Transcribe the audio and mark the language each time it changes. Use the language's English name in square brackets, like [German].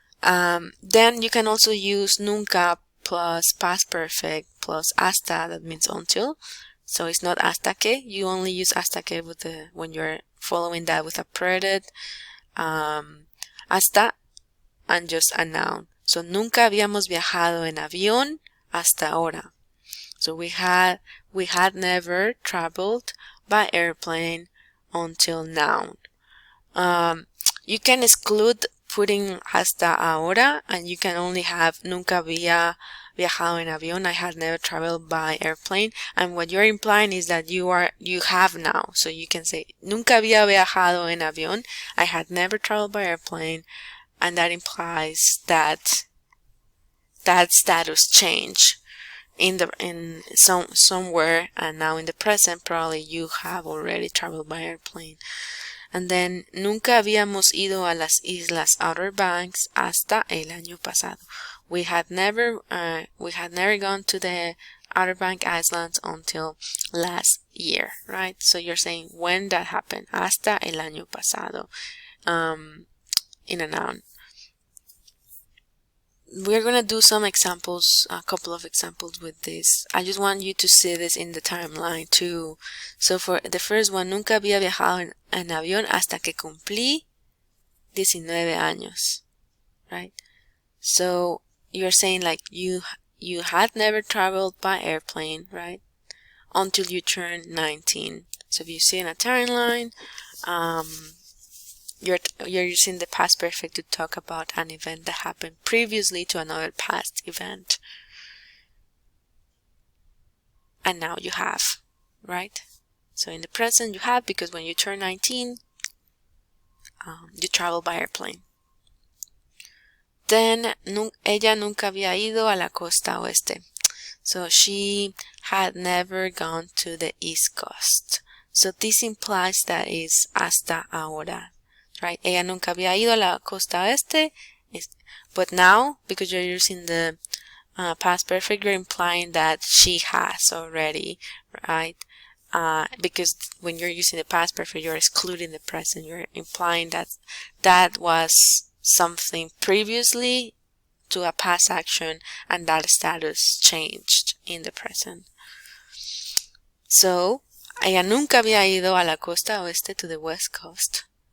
[English] Then you can also use nunca plus past perfect plus hasta, that means until. So it's not hasta que. You only use hasta que with when you're following that with a predicate, hasta, and just a noun. [Spanish] So nunca habíamos viajado en avión hasta ahora. [English] So we had never traveled by airplane until now. You can exclude putting hasta ahora, and you can only have [Spanish] nunca había viajado en avión. [English] I had never traveled by airplane, and what you're implying is that you have now. So you can say [Spanish] nunca había viajado en avión. [English] I had never traveled by airplane, and that implies that status change in somewhere, and now in the present probably you have already traveled by airplane. And then, [Spanish] nunca habíamos ido a las Islas Outer Banks hasta el año pasado. [English] We had never gone to the Outer Bank Islands until last year, right? So you're saying when that happened. [Spanish] Hasta el año pasado. [English] In a noun. We're gonna do some examples, a couple of examples with this. I just want you to see this in the timeline too. So for the first one, [Spanish] nunca había viajado en avión hasta que cumplí 19 años, [English] right? So you're saying like you had never traveled by airplane, right? Until you turn 19. So if you see in a timeline, you're using the past perfect to talk about an event that happened previously to another past event. And now you have, right? So in the present you have, because when you turn 19, you travel by airplane. Then, [Spanish] ella nunca había ido a la costa oeste. [English] So she had never gone to the East Coast. So this implies that is [Spanish] hasta ahora. [English] Right? [Spanish] Ella nunca había ido a la costa oeste, [English] but now, because you're using the past perfect, you're implying that she has already, right? Because when you're using the past perfect, you're excluding the present. You're implying that that was something previously to a past action, and that status changed in the present. [Spanish] So, ella nunca había ido a la costa oeste, [English] to the West Coast.